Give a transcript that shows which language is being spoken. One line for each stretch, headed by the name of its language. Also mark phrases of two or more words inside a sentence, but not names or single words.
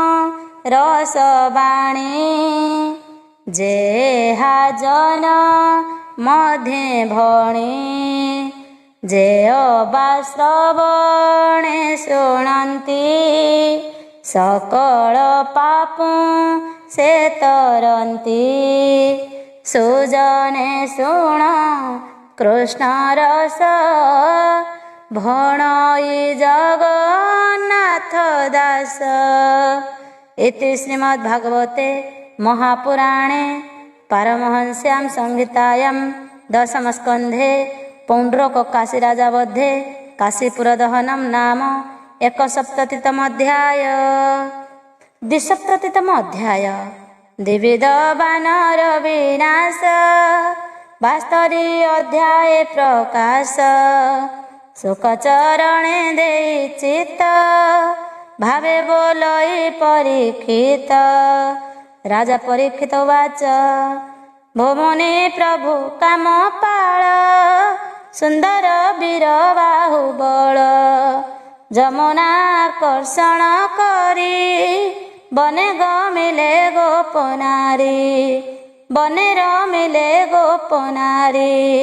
Odia: ରସବାଣୀ ଯେହା ଜନ ମଧ୍ୟେ ଭଣୀ ଯେ ଅବା ଶ୍ରବଣେ ଶୁଣନ୍ତି ସକଳ ପାପ ସେ ତରନ୍ତି ସୁଜନେ ଶୁଣ କୃଷ୍ଣ ରସ ଭଣଇ ଜଗନ୍ନାଥ ଦାସ।
Sanskrit: इति श्रीमद्भागवते महापुराणे पारमहंस्यां संहितायां दशमस्कन्धे पौण्ड्रककाशीराजा वधे काशीपुरदहनं नाम 1सप्ततितम अध्याय। 2सप्ततितम अध्याय द्विविध वानर विनाश। 72 अध्याय प्रकाश।
Odia: ସୁଖଚରଣେ ଦେଇ ଚିତ୍ତ ଭାବେ ବୋଲଇ ପରୀକ୍ଷିତ। ରାଜା ପରୀକ୍ଷିତ ବାଚ ଭୋମୁନି ପ୍ରଭୁ କାମ ପାଳ ସୁନ୍ଦର ବୀର ବାହୁବଳ ଯମୁନାକର୍ଷଣ କରି ବନେ ଗମିଲେ ଗୋପନାରୀ ବନେ ରମିଲେ ଗୋପନାରୀ।